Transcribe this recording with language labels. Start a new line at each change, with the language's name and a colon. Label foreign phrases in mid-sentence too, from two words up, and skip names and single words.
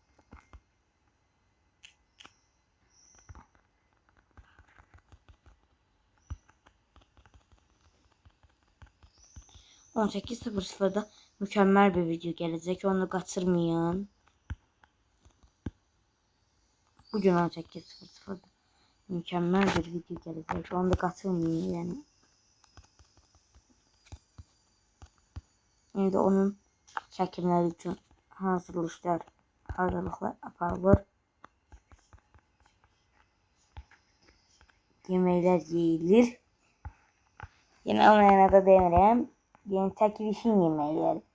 Turkish: On 18:00'da mükemmel bir video gelecek. Onu kaçırmayın. Bugün 18:00'da mükemmel bir video gelecek. Onu da kaçırmayın yani.
Azerbaijani: Şimdi onun çəkimləri üçün hazırlıqlar aparılır. Yeməklər yeyilir. Yine olmayana da demirəm. Yəni çəkilişin yeməkləri.